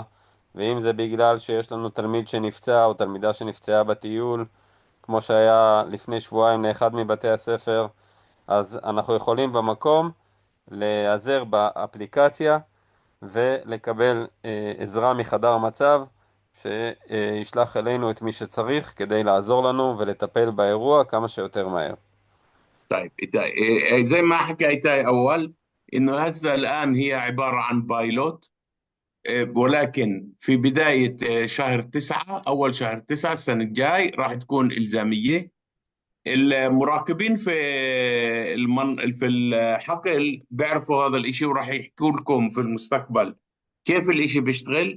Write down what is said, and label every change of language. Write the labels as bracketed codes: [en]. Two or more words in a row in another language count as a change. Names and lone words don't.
[he] ואם זה בגלל שיש לנו תלמיד שנפצע או תלמידה שנפצעה בטיול, כמו שהיה לפני שבועיים לאחד מבתי הספר, אז אנחנו יכולים במקום להיעזר באפליקציה ולקבל עזרה מחדר מצב שישלח אלינו את מי שצריך כדי לעזור לנו ולטפל באירוע כמה שיותר מהר. [ar] طيب زي ما حكى إيتاي أول، إنه هسه الآن هي عبارة عن بايلوت، ولكن في بداية شهر 9، أول شهر 9 السنة الجاي راح تكون إلزامية. المراقبين في الحقل بيعرفوا هذا الإشي، وراح يحكوا لكم في المستقبل كيف الإشي بيشتغل.